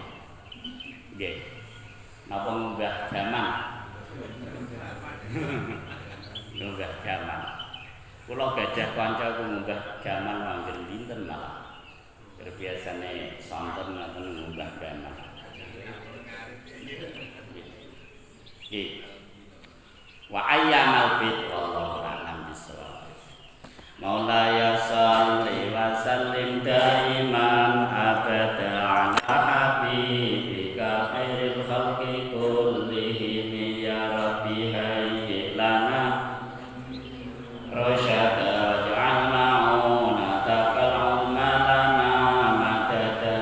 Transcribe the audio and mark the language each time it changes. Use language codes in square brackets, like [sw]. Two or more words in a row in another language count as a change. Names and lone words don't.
[jv] Nggih. Napa ngunggah jaman? Ngunggah jaman. Kula gadah kanca ngunggah jaman wonten dinten malah. Biasane sonten ngoten ngunggah jaman. [ar] وأيام البيض والله أعلم بالصواب. مولاي صل وسلم دائما أبدا على حبيبك خير الخلق كلهم يا رب هيئ لنا رشدا واجعل معونتك الأمة لنا مددا.